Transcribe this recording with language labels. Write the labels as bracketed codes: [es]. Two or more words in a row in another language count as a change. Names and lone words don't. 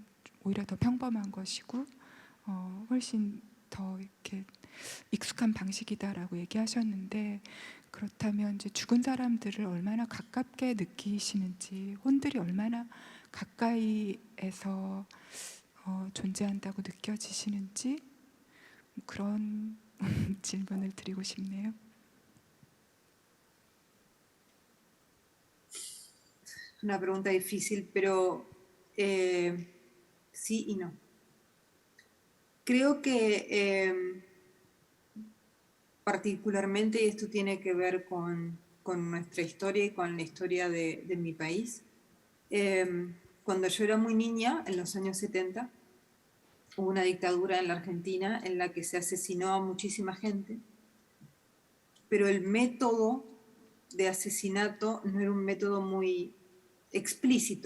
[ko] 오히려 더 평범한 것이고 훨씬 더 이렇게 익숙한 방식이다라고 얘기하셨는데, 그렇다면 이제 죽은 사람들을 얼마나 가깝게 느끼시는지, 혼들이 얼마나 가까이에서 존재한다고 느껴지시는지 그런 질문을 드리고 싶네요. [es] Una pregunta difícil, pero sí y no. Creo que particularmente, y esto tiene que ver con nuestra historia y con la historia de mi país, cuando yo era muy niña, en los años 70, hubo una dictadura en la Argentina en la que se asesinó a muchísima gente, pero el método de asesinato no era un método muy explícito.